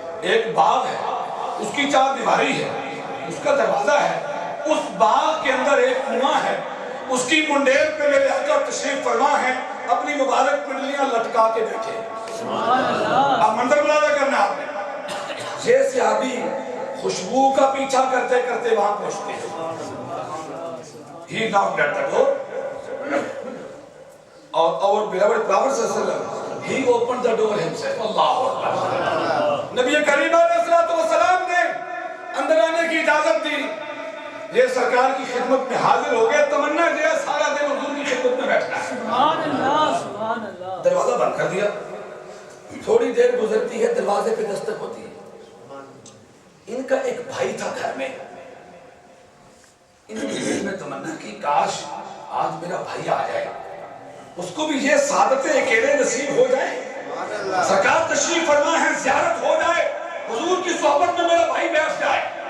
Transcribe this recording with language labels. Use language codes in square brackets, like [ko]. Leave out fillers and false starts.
[ur] ایک باغ ہے، اس کی چار دیواری ہے، اس کا دروازہ ہے، اس باغ کے اندر ایک کنواں ہے، اس کی منڈیر پہ میرے آقا تشریف فرما ہے، اپنی مبارک پنڈلیاں لٹکا کے بیٹھے۔ اب منظر ملاحظہ کرنا آپ نے، یہ صحابی خوشبو کا پیچھا کرتے کرتے وہاں پہنچتے ہیں۔ [en] He knocked at the door. Our beloved Prophet sallallahu alaihi wasallam, he opened the door himself. [ar] Allahu Akbar. [ur] نبی کریم علیہ السلام نے اندر آنے کی اجازت دی، یہ سرکار کی خدمت میں حاضر ہو گئے، تمنا دیا سارا دن حضور کی خدمت میں بیٹھنا ہے۔ سبحان اللہ، سبحان اللہ۔ دروازہ بند کر دیا، تھوڑی دیر گزرتی ہے، دروازے پہ دستک ہوتی ہے۔ ان کا ایک بھائی تھا گھر میں، انہوں نے دل میں تمنا کی کاش آج میرا بھائی آ جائے، اس کو بھی یہ سعادتیں اکیلے نصیب ہو جائیں، سرکار تشریف فرما ہے، زیارت ہو جائے، حضور کی صحبت میں میرا بھائی بیٹھ جائے۔